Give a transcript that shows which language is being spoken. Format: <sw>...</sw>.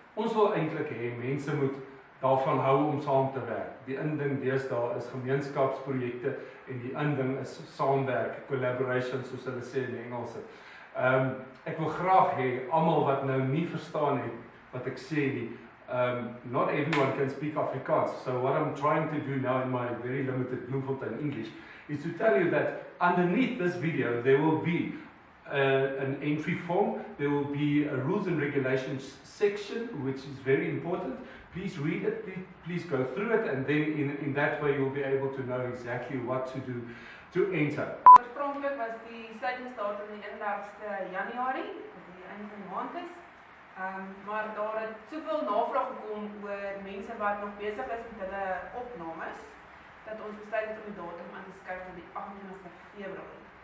<af>Ons wil eintlik hê mense moet daarvan hou om saam te werk. Die inding deesdae is gemeenskapsprojekte en die inding is saamwerk, collaboration soos hulle sê in die Engelse. Ek wil graag hê almal wat nou nie verstaan het wat ek sê nie.</af> <en>Not everyone can speak Afrikaans, so what I'm trying to do now in my very limited Bloemfontein English is to tell you that underneath this video there will be an entry form, there will be a rules and regulations section which is very important. Please read it, please go through it, and then in that way you'll be able to know exactly what to do to enter.</en> <af>Oorspronklik was die sluitingsdatum die 31ste Januarie, wat die einde van die maand is. Maar daar het soveel navraag gekom oor mense wat nog besig is met hulle opnames, dat ons besluit het om die datum aan te skuif tot die 28ste Februarie.</af>